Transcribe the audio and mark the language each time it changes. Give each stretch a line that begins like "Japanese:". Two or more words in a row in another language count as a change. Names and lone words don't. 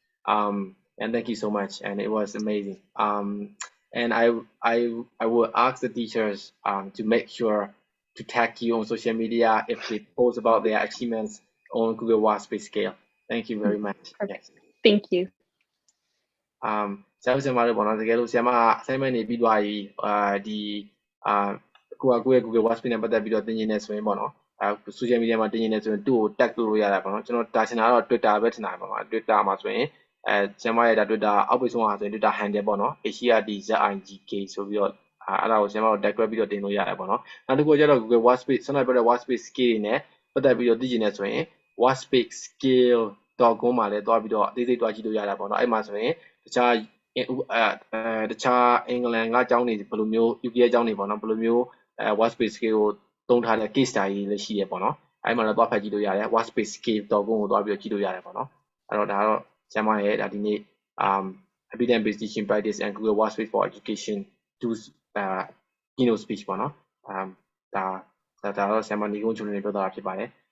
English: And thank you so much, and it was amazing. And I will ask the teachers to make sure to tag you on social media if they post about their achievements on Google Workspace Scale. Thank you very much. Perfect. Yes. Thank you.
Burmese: ဆရာတို့ပေါ့နော်တကယ်လို့ဆရာမ assignment တွေပြီးသွားပြီဒီကိုယ့်ရဲ့ Google Workspace နဲ့ပတ်သက်ပြီးတော့သင်ကျင်နေဆိုရင်ပေါ့နော်
English: social media
Burmese: မှာသင်ကျင်နေဆိုရင်သူ့ကို tag လုပ်လို့ရတာပေါ့နော်ကျွန်တော်တာချင်တာတော့ Twitter ပဲထင်တာပါမှာ Twitter မှာဆိုရင်ဆရာမရဲ့ဒါ Twitter အောက်ပိတ်ဆုံးဟာဆိုရင် Twitter handle ပေါ့နော် HRDZIGK ဆိုပြီးတော့အဲ့ဒါကိုဆရာမတို့ tag ပြီးတော့တင်လို့ရတယ်ပေါ့နော်နောက်တစ်ခုကျတော့ Google Workspace ဆက်လိုက်ပြတဲ့ Workspace Skill တွေနဲ့ပတ်သက်ပြီးတော့သိချင်နေ ဆိုရင် Workspace Skill.com မှာလည်းတွားပြီးတော့အသေးစိတ်တွားကြည့်လို့ရတာပေါ့နော်အဲ့မှာဆိုရင်တခြားအင်္ဂလန်ကအကြောင်းတွေဘယ်လိုမျိုး UK အကြောင်းတွေပေါ့နော်ဘယ်လိုမျိုးWorkspace Skill ကိုသုံးထားတဲ့
English: case study
Burmese: တွေလည်းရှိရပေါ့နော်အဲ့မှာတော့တွားဖတ်ကြည့်လို့ရတယ် Workspace Skill.com ကိုတွားပြီးတော့ကြည့်လို့ရတယ်ပေါ့နော်အဲ့တော့ဒါကတော့ဆရာမရဲ့ဒါဒီနေ့
English: evidence-based teaching practice and Google Workspace for Education tools keynote speech
Burmese: ပေါ့နော်ဒါတော့ဆရာမညီကုန်းချုံနေပြောတာဖြစ်ပါတယ်